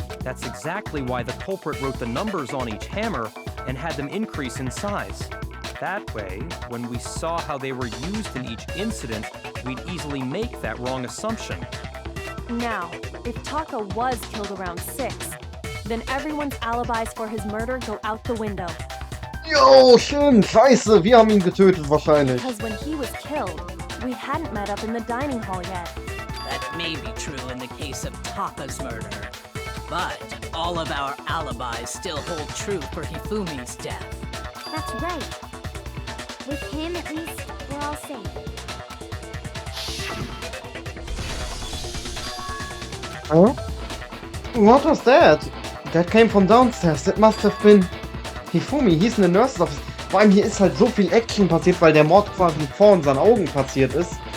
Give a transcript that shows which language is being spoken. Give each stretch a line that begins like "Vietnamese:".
English: That's exactly why the culprit wrote the numbers on each hammer and had them increase in size. That way, when we saw how they were used in each incident, we'd easily make that wrong assumption. Now, if Taka was killed around 6, then everyone's alibis for his murder go out the window.
German: Jo, schön, scheiße, wir haben ihn getötet wahrscheinlich.
English: Because when he was killed, we hadn't met up in the dining hall yet. That may be true in the case of Taka's murder. But all of our alibis still hold true for Hifumi's death. That's right. With him, at least, we're all safe. Huh? What was that? That came from downstairs. It must have been Hifumi. He's in the nurse's office.
German: Vor allem hier ist halt so viel Action passiert, weil der Mord quasi vor unseren Augen passiert ist.